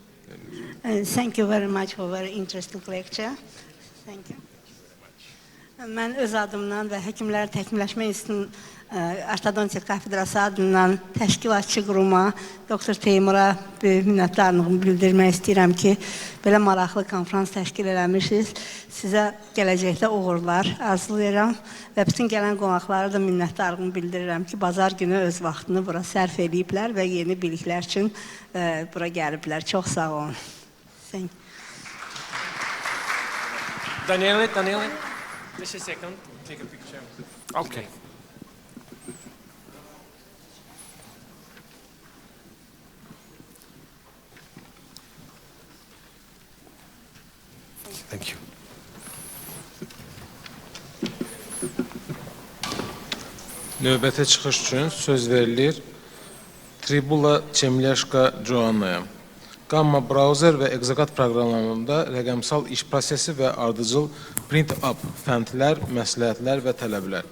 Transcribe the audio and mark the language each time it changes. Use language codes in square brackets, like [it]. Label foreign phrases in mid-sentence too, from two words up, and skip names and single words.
[en] Thank you very much for a very interesting lecture. Thank you. [az] Mən öz adımdan və Həkimlərin Təkmilləşmə İnstitutunun Ortodontiya Kafedrası adından təşkilatçı quruma, Doktor Teymura böyük minnətdarlığımı bildirmək istəyirəm ki, belə maraqlı konfrans təşkil eləmişiz. Sizə gələcəkdə uğurlar arzulayıram və bütün gələn qonaqlara da minnətdarlığımı bildirirəm ki, bazar günü öz vaxtını bura sərf ediblər və yeni biliklər üçün bura gəliblər. Çox sağ olun. [en] Daniele, just a second, take a picture. Okay. Thank you. [az] Növbətə çıxış üçün söz verilir Tribula Çemləşqa Joannaya. Gamma browser və Exagat proqramlarında rəqəmsal iş prosesi və ardıcıl print-up fəndlər, məsləhətlər və tələblər.